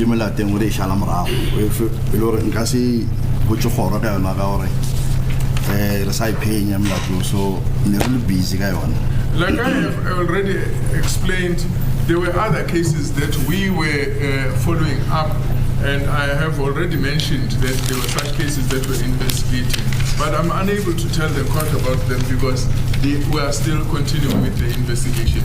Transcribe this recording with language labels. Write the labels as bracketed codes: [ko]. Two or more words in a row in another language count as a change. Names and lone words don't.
[nso] molateng o re shala morago e le gore nka se botse goro ka yona ka gore re sa iphenya molato so ne re le busy ka yona. [en] Like I have already explained, there were other cases that we were following up, and I have already mentioned that there were such cases that were investigating. But I'm unable to tell the court about them because we are still continuing with the investigation.